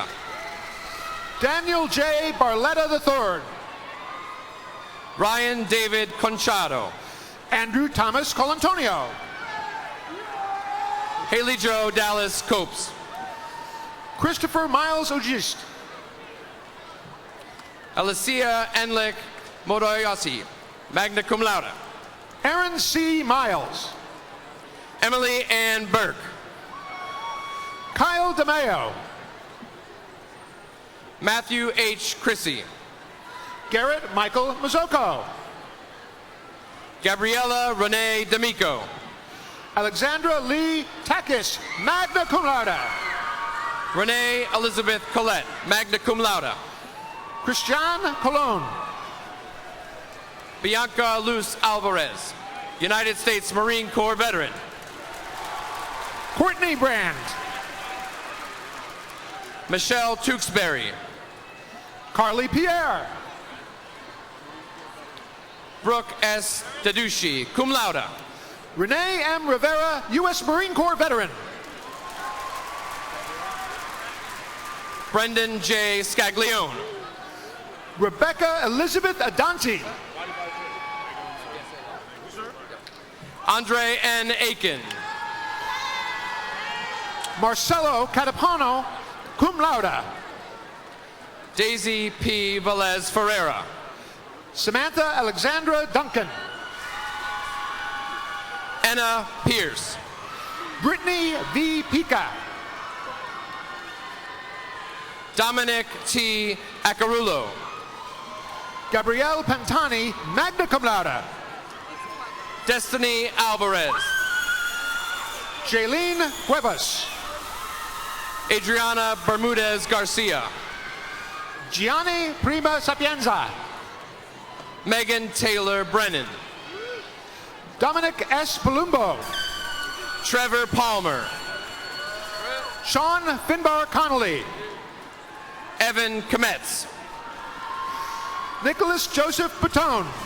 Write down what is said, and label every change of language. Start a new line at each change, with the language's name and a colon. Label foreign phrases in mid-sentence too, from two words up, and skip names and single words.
English: Daniel J. Barletta III. Ryan David Conchado. Andrew Thomas Colantonio. Haley Jo Dallas Copes. Christopher Miles Ogist. Alicia Enlick Modoyasi,
Latin: magna cum laude.
English: Aaron C. Miles. Emily Ann Burke. Kyle DeMayo. Matthew H. Chrissy. Garrett Michael Mazzocco. Gabriella Renee D'Amico. Alexandra Lee Takis,
Latin: magna cum laude.
English: Renee Elizabeth Collette,
Latin: magna cum laude.
English: Christian Colon. Bianca Luz Alvarez, United States Marine Corps veteran. Courtney Brand. Michelle Tewksbury. Carly Pierre. Brooke S. Deducci,
Latin: cum laude.
English: Renee M. Rivera, U.S. Marine Corps veteran. Brendan J. Scaglione. Rebecca Elizabeth Adanti. Andre N. Aiken. Marcelo Catapano,
Latin: cum laude.
English: Daisy P. Velez Ferreira. Samantha Alexandra Duncan. Anna Pierce. Brittany V. Pica. Dominic T. Acarulo. Gabrielle Pantani,
Latin: magna cum laude.
English: Destiny Alvarez. Jaylene Cuevas. Adriana Bermudez Garcia. Gianni Prima Sapienza. Megan Taylor Brennan. Dominic S. Palumbo. Trevor Palmer. Sean Finbar Connolly. Evan Kometz. Nicholas Joseph Patone.